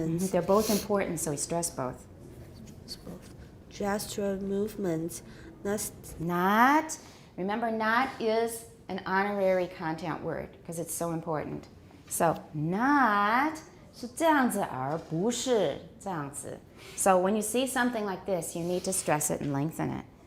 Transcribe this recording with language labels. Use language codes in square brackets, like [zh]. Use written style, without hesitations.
[en] They're both important, so we stress both. Gestural movements. Not. Remember, not is an honorary content word because it's so important. [zh] So, not 是这样子而不是这样子. [en] So when you see something like this, you need to stress it and lengthen it.